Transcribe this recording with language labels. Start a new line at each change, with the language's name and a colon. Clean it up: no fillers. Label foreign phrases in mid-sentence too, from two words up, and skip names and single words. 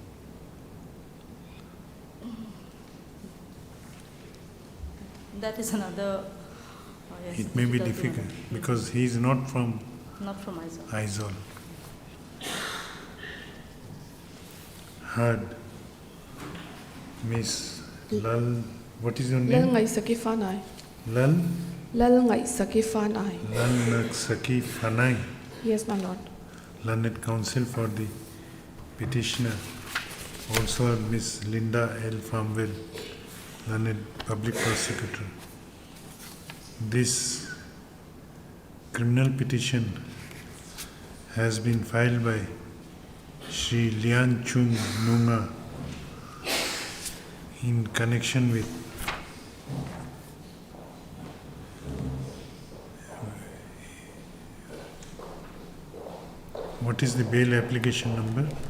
English: That is another. Yes, It may be difficulty, my difficult lord. because he is not from Not from Aizawl. Aizawl. Heard Miss Lal, what is your Lal name? ngai saki fanai. Lal? Lal ngai saki fanai. Lal Naksaki Fanai, Yes, my lord. learned counsel for the petitioner. Also Miss Linda L. Farmwell, learned public prosecutor. This criminal petition has been filed by Shri Lian Chung Nunga in connection with what is the bail application number?